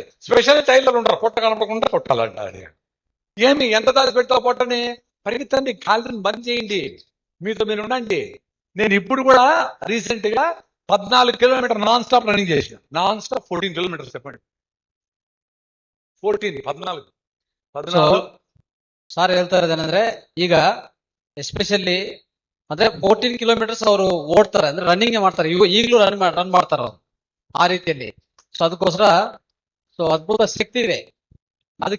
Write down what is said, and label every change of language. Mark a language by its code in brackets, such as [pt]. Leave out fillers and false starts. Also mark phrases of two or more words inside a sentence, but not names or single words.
[te] స్పెషల్ టైలర్ ఉంటారు, పొట్ట కనపడకుండా కొట్టాలంటారు. ఏమి ఎంత దాచి పెడతావు పొట్టని? పరిగెత్తండి, కాళ్ళని బంద్ చేయండి, మీతో మీరు ఉండండి. నేను ఇప్పుడు కూడా రీసెంట్ గా 14 కిలోమీటర్ [en] non stop running [te] చేసిన. [en] non stop [te] 14 కిలోమీటర్స్ చెప్పండి. 14 [kn] ಸಾರ್ ಹೇಳ್ತಾ ಇರೋದೇನಂದ್ರೆ, ಈಗ ಎಸ್ಪೆಷಲಿ ಅಂದ್ರೆ 14 ಕಿಲೋಮೀಟರ್ಸ್ ಅವರು ಓಡ್ತಾರೆ, ಅಂದ್ರೆ ರನ್ನಿಂಗ್ ಮಾಡ್ತಾರೆ. ಈಗಲೂ ರನ್ ಮಾಡ್ತಾರೆ ಅವ್ರು ಆ ರೀತಿಯಲ್ಲಿ. ಸೊ ಅದಕ್ಕೋಸ್ಕರ ಅದ್ಭುತ ಶಕ್ತಿ ಇದೆ ಅದಕ್ಕೆ.